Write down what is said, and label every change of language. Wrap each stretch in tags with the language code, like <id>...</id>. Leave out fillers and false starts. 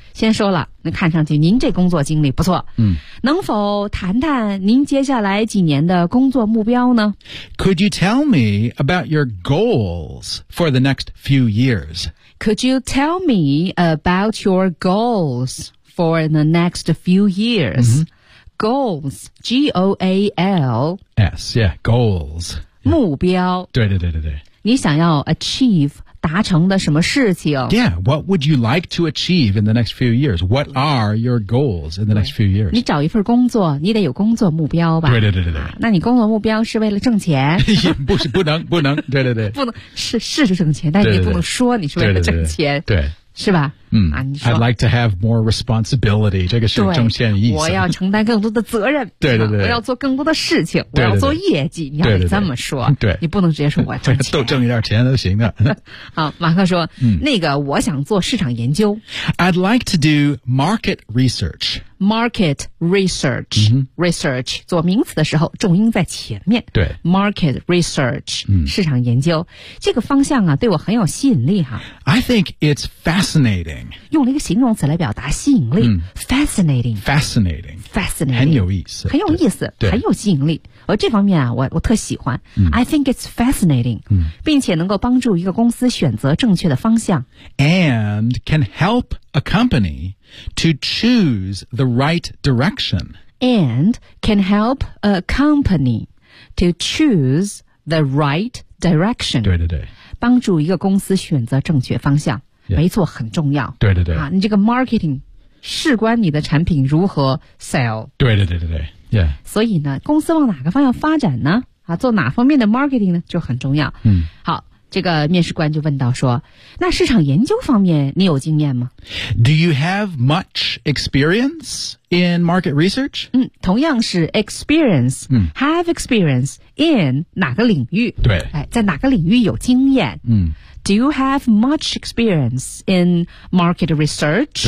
<zh>先说了，那看上去您这工作经历不错。嗯，能否谈谈您接下来几年的工作目标呢</zh> <en>？Could you tell me about your goals for the next few years? Could you tell me about your goals for the next few years?、 Mm-hmm. Goals, G O A L S, yeah, goals,</en> <zh>目标。对对对对对，你想要 achieve。达成的什么事情</zh> <en>Yeah, what would you like to achieve in the next few years? What are your goals in the next few years?</en> <zh>你找一份工作你得有工作目标吧对对对对对、啊、那你工作目标是为了挣钱不能对对对不能是挣钱但你不能说你是为了挣钱对, 对, 对, 对是吧</zh> <en>嗯、I'd like to have more responsibility.</en> <zh>这个是中线意思。我要承担更多的责任。对对对。我要做更多的事情。对对对我要做业绩。对对对你要这么说。对, 对, 对。你不能直接说我挣钱。都挣一点钱都行的。好马克说、嗯、那个我想做市场研究。</zh> <en>I'd like to do market research. Market research.、 Mm-hmm. Research.</en> <zh>做名词的时候重音在前面。对。</zh> <en>Market research.、嗯、</en> <zh>市场研究。这个方向啊对我很有吸引力哈。</zh> <en>I think it's fascinating.</en> <zh>用了一个形容词来表达吸引力、嗯、</zh> <en>fascinating, fascinating, fascinating,</en> <zh>很有意思很有意思很有吸引力而这方面啊我特喜欢、嗯、</zh> <en>I think it's fascinating、嗯、</en> <zh>并且能够帮助一个公司选择正确的方向</zh> <en>and can help a company to choose the right direction and can help a company to choose the right direction</en> <zh>对对对帮助一个公司选择正确方向</zh> <en>Yeah.</en> <zh>没错很重要对对对、啊、你这个 marketing 事关你的产品如何 sell 对对对对对、yeah. 所以呢公司往哪个方向发展呢、啊、做哪方面的 marketing 呢就很重要、嗯、好这个面试官就问到说那市场研究方面你有经验吗</zh> <en>Do you have much experience in market research?、</en> <zh>嗯、同样是 experience、嗯、</zh> <en>have experience in</en> <zh>哪个领域对、哎、在哪个领域有经验嗯</zh> <en>Do you have much experience in market research?</en>